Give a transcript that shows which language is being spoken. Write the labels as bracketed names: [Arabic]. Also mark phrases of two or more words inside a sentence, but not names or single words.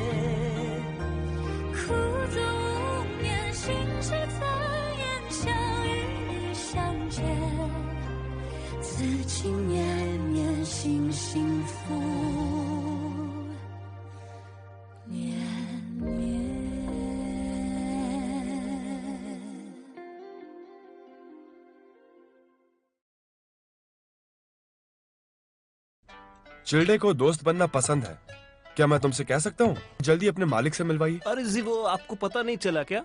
[Chinese] 苦足无眠，心事残言，相与你相见，此情绵绵，心幸福绵绵。 [Hindi] चिल्डे को दोस्त बनना पसंद है, क्या मैं तुमसे कह सकता हूँ जल्दी अपने मालिक से मिलवाइए? अरे जी वो आपको पता नहीं चला क्या?